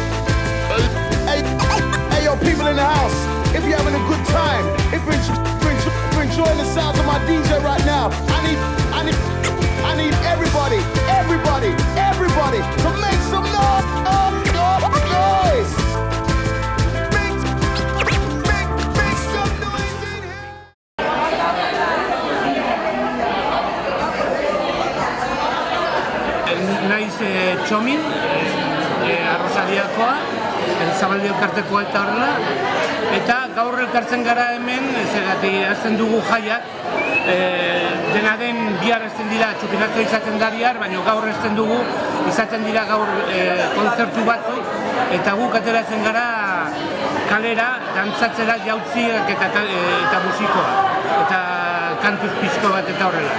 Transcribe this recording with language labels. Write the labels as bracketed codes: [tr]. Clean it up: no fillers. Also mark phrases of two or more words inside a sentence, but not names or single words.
[en] Hey, yo, people in the house, if you're having a good time, if you're enjoying the sounds of my DJ right now, I need everybody to make some noise. Make some noise in here. [eu] Naiz Txomin, Arrosadiakoa, Zabaldi elkartekoa eta horrela, eta gaur elkartzen gara hemen, zergatik hasten dugu jaiak, dena den bihar hasten dira, txupinatzo izaten da bihar, baina gaur hasten dugu, izaten dira gaur kontzertu batzuk, eta guk ateratzen gara kalera, dantzatzera jautziak eta musikoa, eta kantuz pixko bat eta horrela.